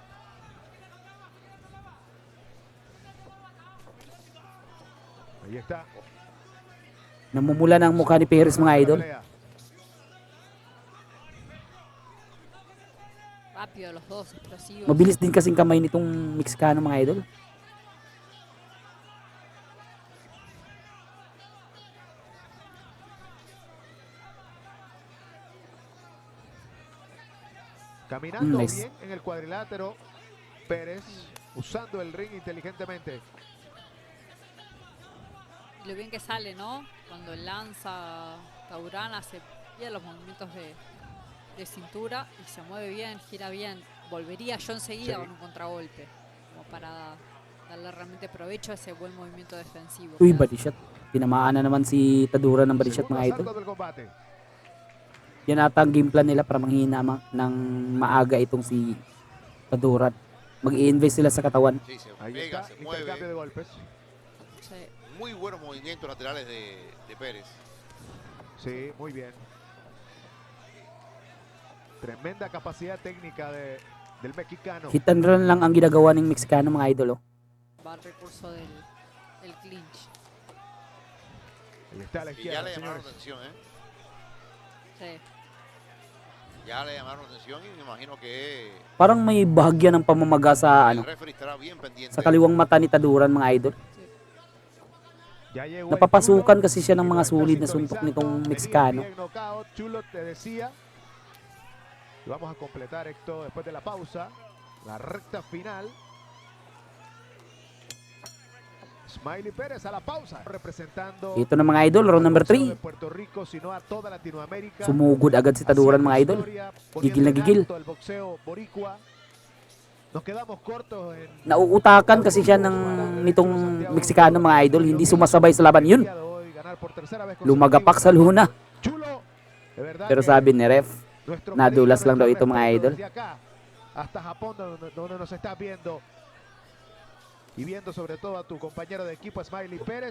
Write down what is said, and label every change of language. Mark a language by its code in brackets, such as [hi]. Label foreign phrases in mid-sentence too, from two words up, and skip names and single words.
[es] Ahí está. [tl] Namumula ng mukha ni Perez, mga idol. [es] Rápido los dos, explosivos. [tl] Mabilis din kasing kamay nitong Mexicano, mga idol. [es] Caminando [en] Nice. [es] bien en el cuadrilátero. Pérez usando el ring inteligentemente. Y lo bien que sale, ¿no? Cuando lanza Taduran hace bien los movimientos de cintura y se mueve bien, gira bien. Volvería yo enseguida con un contragolpe, como para darle realmente provecho a ese buen movimiento defensivo. Uy, [en] body shot. [tl] Tinamaan na naman si Taduran ng [en] body shot, [es] Segundo [tl] mga idol. [es] asalto del combate. [tl] Yan ata ang game plan nila para manghina ng maaga itong si Taduran. Mag-i-invest sila sa katawan. [es] Sí, se Ahí pega, está, se intercambio de mueve. golpes. Sí. Muy buenos movimientos laterales de Pérez. Sí, muy bien. Tremenda capacidad técnica del mexicano. [en] Hit and run [es] lang ang ginagawa ng Mexicano, mga idol. Oh. Va al recurso del clinch. Ahí está a la Y ya izquierda, le llamaron señores. atención, ¿eh? Sí. Ya le llamaron atención y me imagino que [tl] Parang may bahagya ng pamamaga sa [es] el [tl] ano, [es] referee estará bien pendiente. [tl] sa kaliwang mata ni Taduran, mga idol. [es] Ya llegó el [tl] Napapasukan [es] Chulo, [tl] kasi siya ng [es] y [tl] mga [es] lo está [tl] sulit na suntok [es] sintonizando. [tl] nitong [es] Venía [tl] Meksikano. [es] bien knockout, Chulo te decía. Y vamos a completar esto después de la pausa. La recta final. Smiley Pérez a la pausa. Representando [tl] Ito na, mga idol, [en] round number [es] al boxeo de [tl] 3. [es] Puerto Rico, sino a toda Latinoamérica. [tl] Sumugod agad si Taduran, mga idol. Gigil na gigil. [es] El boxeo boricua. Nos quedamos cortos en [tl] Nauutakan kasi siya nitong Meksikano, mga idol. Hindi sumasabay sa laban yun. Lumagapak sa luna. Pero sabi ni ref, nadulas lang daw ito, mga idol. [es] Hasta Japón, donde nos está viendo y viendo sobre todo a tu compañero de equipo Smiley Pérez.